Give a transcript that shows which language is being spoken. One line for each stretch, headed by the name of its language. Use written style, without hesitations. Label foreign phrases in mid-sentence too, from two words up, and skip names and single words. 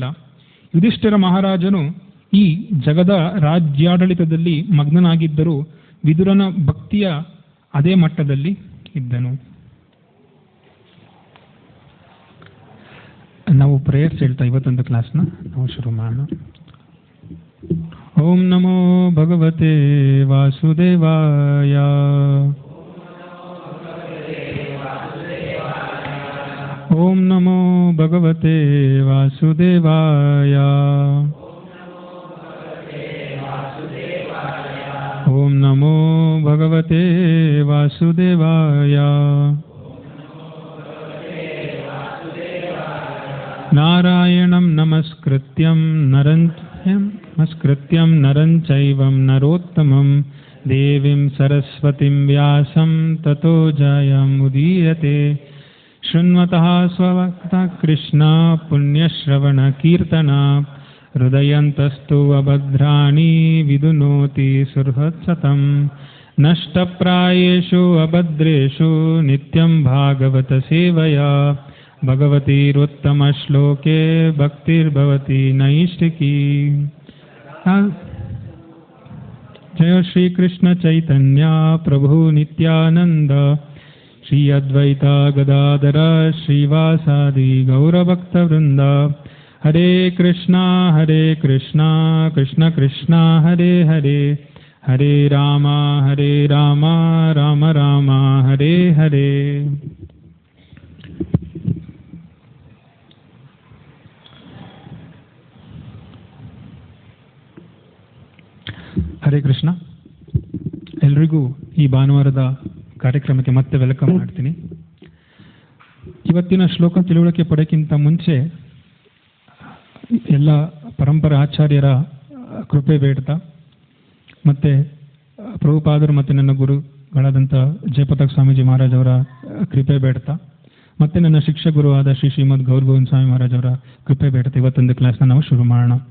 Kannada: ಯುಧಿಷ್ಠಿರ ಮಹಾರಾಜನು ಈ ಜಗದ ರಾಜ್ಯಾಡಳಿತದಲ್ಲಿ ಮಗ್ನನಾಗಿದ್ದರೂ ವಿದುರನ ಭಕ್ತಿಯ ಅದೇ ಮಟ್ಟದಲ್ಲಿ ಇದ್ದನು. ನಾವು ಪ್ರೇಯರ್ಸ್ ಹೇಳ್ತಾ ಇವತ್ತೊಂದು ಕ್ಲಾಸ್ನ ನಾವು ಶುರು ಮಾಡೋಣ.
Sanskrit: ಓಂ ನಮೋ ಭಗವತೆ ವಾಸುದೇವಾಯ. ಓಂ ನಮೋ ಭಗವತೆ ವಾಸುದೇವಾಯ. ಓಂ ನಮೋ ಭಗವತೆ ವಾಸುದೇವಾಯ. ನಾರಾಯಣಂ ನಮಸ್ಕೃತ್ಯಂ ನರಂ ಚೈವಂ ನರೋತ್ತಮಂ ದೇವಿಂ ಸರಸ್ವತಿಂ ವ್ಯಾಸಂ ತತೋ ಜಯಮುದೀರತೆ. ಶೃಣ್ವತಃ ಸ್ವಭಕ್ತ ಕೃಷ್ಣ ಪುಣ್ಯಶ್ರವಣ ಕೀರ್ತನ ಹೃದಯಂತಸ್ತು ಅಭದ್ರಾಣಿ ವಿದುನೋತಿ ಸುಹೃತ್ಸತಂ ನಷ್ಟಪ್ರಾಯೇಷು ಅಭದ್ರೇಷು ನಿತ್ಯಂ ಭಾಗವತ ಸೇವಯಾ ಭಗವತೀರುತ್ತಮ ಶ್ಲೋಕೆ ಭಕ್ತಿರ್ಭವತಿ ನೈಷ್ಠಿಕಿ. ಜಯ ಶ್ರೀ ಕೃಷ್ಣ ಚೈತನ್ಯ ಪ್ರಭು ನಿತ್ಯಾನಂದ ಶ್ರೀ ಅದ್ವೈತ ಗದಾಧರ ಶ್ರೀವಾಸಾದಿ ಗೌರಭಕ್ತವೃಂದ. ಹರೇ ಕೃಷ್ಣ ಕೃಷ್ಣ ಕೃಷ್ಣ ಹರೇ ಹರೇ, ಹರೇ ರಾಮ ರಾಮ ರಾಮ ಹರೇ ಹರೇ. ಹರೇ ಕೃಷ್ಣ.
Kannada: ಎಲ್ರಿಗೂ ಈ ಭಾನುವಾರದ ಕಾರ್ಯಕ್ರಮಕ್ಕೆ ಮತ್ತೆ ವೆಲ್ಕಮ್ ಮಾಡ್ತೀನಿ. ಇವತ್ತಿನ ಶ್ಲೋಕ ತಿಳುವಳಿಕೆ ಪಡೆಯಕ್ಕಿಂತ ಮುಂಚೆ ಎಲ್ಲ ಪರಂಪರಾ ಆಚಾರ್ಯರ ಕೃಪೆ ಬೇಡ್ತಾ, ಮತ್ತು ಪ್ರಭುಪಾದರು ಮತ್ತು ನನ್ನ ಗುರುಗಳಾದಂಥ ಜಯಪತಾಕ್ ಸ್ವಾಮೀಜಿ ಮಹಾರಾಜ್ ಅವರ ಕೃಪೆ ಬೇಡ್ತಾ, ಮತ್ತು ನನ್ನ ಶಿಕ್ಷಕರು ಆದ ಶ್ರೀ ಶ್ರೀಮದ್ ಗೌರ್ ಗೋವಿಂದ ಸ್ವಾಮಿ ಮಹಾರಾಜ್ ಅವರ ಕೃಪೆ ಬೇಡ್ತಾ ಇವತ್ತೊಂದು ಕ್ಲಾಸ್ನ ನಾವು ಶುರು ಮಾಡೋಣ.